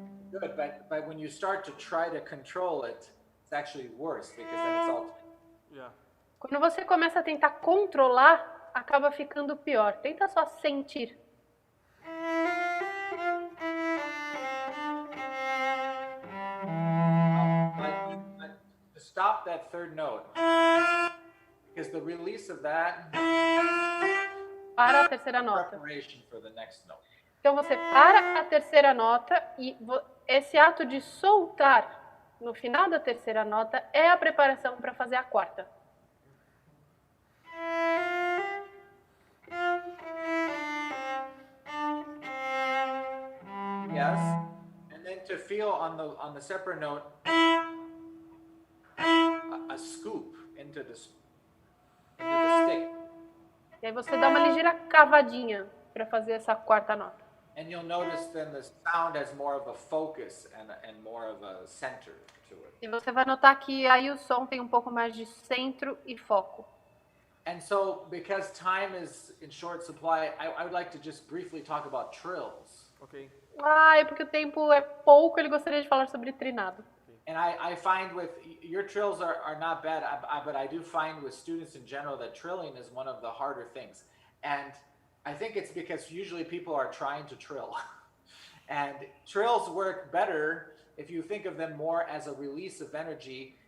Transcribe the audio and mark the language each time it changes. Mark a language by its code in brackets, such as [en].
[en] Good, but when you start to try to control it, it's actually worse because then it's all. Yeah. [pt] Quando você começa a tentar controlar, acaba ficando pior. Tenta só sentir. [en] But to stop that 3rd note, because the release of that [pt] Para a terceira nota. [en] preparation for the next note. [pt] Então você para a terceira nota e esse ato de soltar no final da terceira nota é a preparação para fazer a quarta. [en] Yes, and then to feel on the separate note a scoop into the stick. [pt] E aí você dá uma ligeira cavadinha para fazer essa quarta nota. [en] And you'll notice then the sound has more of a focus and more of a center to it. [pt] E você vai notar que aí o som tem um pouco mais de centro e foco. [en] And so, because time is in short supply, I would like to just briefly talk about trills. Okay. [pt] É porque o tempo é pouco, ele gostaria de falar sobre trinado. [en] And I find with your trills are not bad, but I do find with students in general that trilling is one of the harder things. And I think it's because usually people are trying to trill. And trills work better if you think of them more as a release of energy.